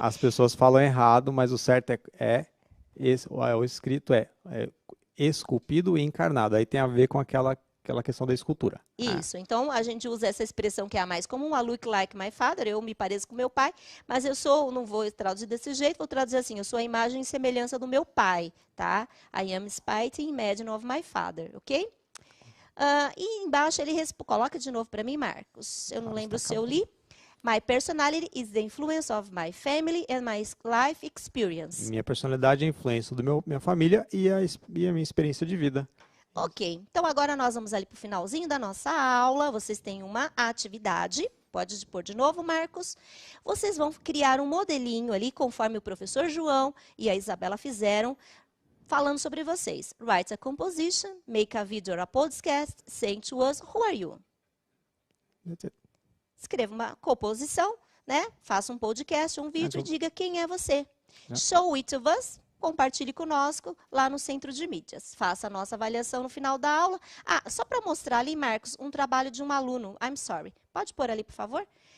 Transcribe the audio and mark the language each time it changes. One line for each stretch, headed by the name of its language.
Portuguese: As pessoas falam errado, mas o certo o escrito é esculpido e encarnado. Aí tem a ver com aquela questão da escultura. Isso. Então, a gente usa essa expressão que é a mais comum,
English: I look like my father,
Portuguese: eu me pareço com meu pai, mas não vou traduzir desse jeito, vou traduzir assim, eu sou a imagem e semelhança do meu pai, tá?
English: I am spitting image of my father, ok?
Portuguese: E embaixo ele coloca de novo para mim, Marcos. Eu não lembro se eu li.
English: My personality is the influence of my family and my life experience.
Portuguese: Minha personalidade é a influência minha família e a minha experiência de vida. Ok, então agora nós vamos ali para o finalzinho da nossa aula. Vocês têm uma atividade. Pode pôr de novo, Marcos. Vocês vão criar um modelinho ali, conforme o professor João e a Isabela fizeram, falando sobre vocês.
English: Write a composition, make a video or a podcast, saying to us, who are you? That's it.
Portuguese: Escreva uma composição, né? Faça um podcast, um vídeo e diga quem é você.
English: Show it to us.
Portuguese: compartilhe conosco lá no Centro de Mídias. Faça a nossa avaliação no final da aula. Só para mostrar ali, Marcos, um trabalho de um aluno.
English: I'm sorry.
Portuguese: Pode pôr ali, por favor?